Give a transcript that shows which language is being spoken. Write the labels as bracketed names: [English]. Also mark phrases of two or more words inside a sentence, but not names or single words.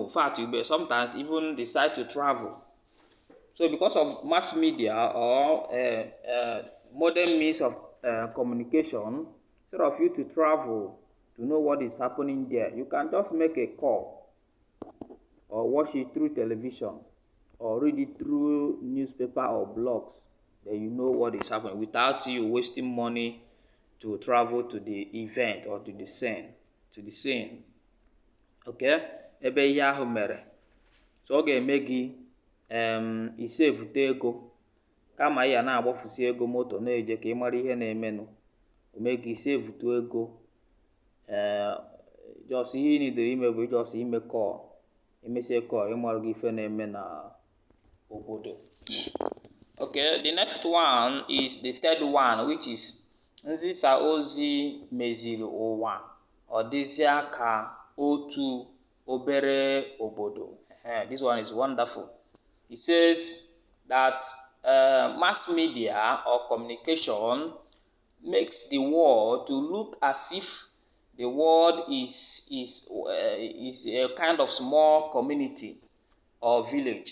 [English] In fact, you may sometimes even decide to travel. So because of mass media or modern means of communication, instead of you to travel to know what is happening there, you can just make a call, or watch it through television, or read it through newspaper or blogs. Then you know what is happening without you wasting money to travel to the event or to the scene. [Igbo] Okay? Ebe ihe ahụ mere. So ọ ga-eme gị isevute ego, kama ya na-agbafusi ego moto na-eje ka ị mara ihe na-emenụ. Ome gị isevute ego. Just ihe ị nidere ime bụ just ime call. Imesie call, ịmara gị ife na-eme na obodo. [English] Okay, the next one is the third one, which is [Igbo] nzisa ozi meziri ụwa ọ dịzịa ka otu obere obodo. [English] This one is wonderful. It says that mass media or communication makes the world to look as if the world is a kind of small community or village.